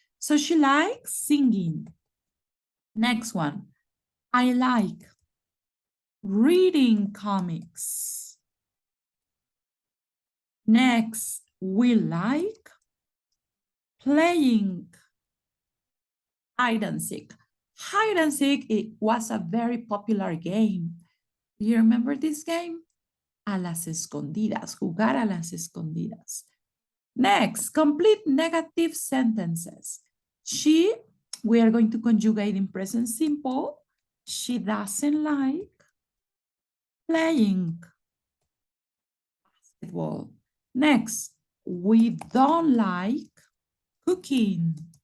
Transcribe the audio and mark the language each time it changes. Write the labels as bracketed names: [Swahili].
[English] So she likes singing. Next one, I like reading comics. Next, we like playing hide and seek. Hide and seek, it was a very popular game. Do you remember this game? [Spanish] A las escondidas, jugar a las escondidas. [English] Next, complete negative sentences. She, we are going to conjugate in present simple. She doesn't like playing basketball. Next, we don't like cooking.